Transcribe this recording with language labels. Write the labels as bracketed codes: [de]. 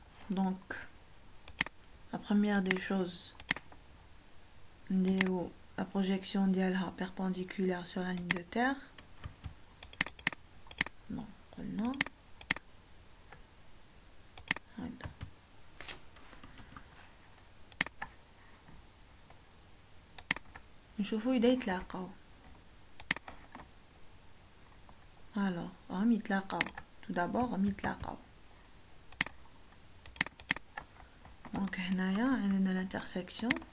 [fr] Donc la première des choses, la projection [ar] ديالها [fr] perpendiculaire sur la ligne de terre. Non, [ar] قلنا هذا. نشوفوا إذا يتلاقاو. [fr] alors [ar] راهم يتلاقاو. [fr] tout d'abord [ar] راهم يتلاقاو. [fr] donc [ar] هنايا عندنا l'intersection.